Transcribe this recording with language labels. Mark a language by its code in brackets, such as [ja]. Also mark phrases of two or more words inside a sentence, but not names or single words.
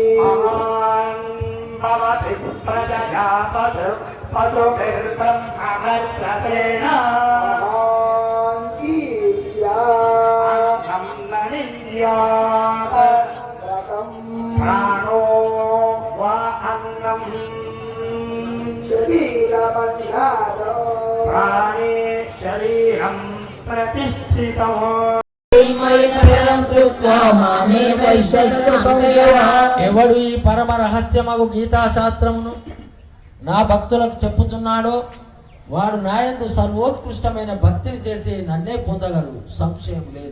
[sa] भवति प्रजया पशुभिर्ब्रह्म वर्चसेन प्राणो वा अन्नम् प्राणे शरीरं प्रतिष्ठितम् [te] ఎవడు ఈ పరమ రహస్యమగు గీతాశాస్త్రమును నా భక్తులకు చెప్పుతున్నాడో వాడు నాయందు సర్వోత్కృష్టమైన భక్తిని చేసి నన్నే పొందగలడు, సంశయం లేదు.